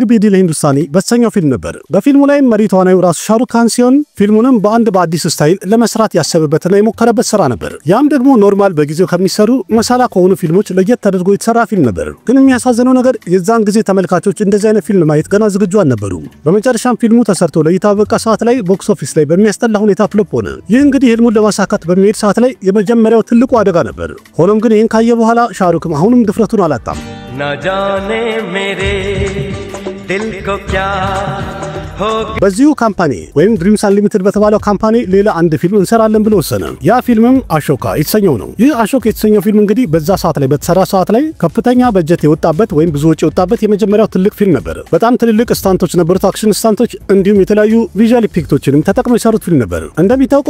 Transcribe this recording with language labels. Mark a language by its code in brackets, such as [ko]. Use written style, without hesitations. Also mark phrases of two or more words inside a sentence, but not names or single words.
[am] ቢ ዲል ሂንዱስታኒ በተሰኘው ፊልም ነበር። በፊልሙ ላይም መሪ ተዋናዩ ራሱ ሻሩክ ካን ሲሆን ፊልሙንም በአዲስ ስታይል ለመስራት ያሰበበትና የሞከረበት ስራ ነበር። ያም ደግሞ ኖርማል በጊዜው ከሚሰሩ መሳላ ከሆኑ ፊልሞች ለየት ተደርጎ የተሰራ ፊልም ነበር። ግን የሚያሳዝነው ነገር የዛን ጊዜ ተመልካቾች እንደዚህ አይነት ፊልም ማየት ገና ዝግጁ አልነበሩም። በመጨረሻም ፊልሙ ተሰርቶ ለእይታ በቃ ሰዓት ላይ [en] box office [am] ላይ በሚያስጠላ ሁኔታ ፍሎፕ ሆነ። ይህ እንግዲህ ህልሙን ለማሳካት በሚሄድ ሰዓት ላይ የመጀመሪያው ትልቁ አደጋ ነበር። ሆኖም ግን ይህን ካየ በኋላ ሻሩክም አሁንም ድፍረቱን አላጣም። [hi] ना जाने मेरे दिल को क्या [am] በዚሁ ካምፓኒ ወይም ድሪምስ አንሊሚትድ በተባለው ካምፓኒ ሌላ አንድ ፊልም እንሰራለን ብሎ ወሰነ። ያ ፊልምም አሾካ የተሰኘው ነው። ይህ አሾካ የተሰኘው ፊልም እንግዲህ በዛ ሰዓት ላይ በተሰራ ሰዓት ላይ ከፍተኛ በጀት የወጣበት ወይም ብዙ ወጪ የወጣበት የመጀመሪያው ትልቅ ፊልም ነበር። በጣም ትልልቅ ስታንቶች ነበሩት፣ [en] action stunts፣ [am] እንዲሁም የተለያዩ [en] visual effects [am] ተጠቅመው የሰሩት ፊልም ነበር። እንደሚታወቀው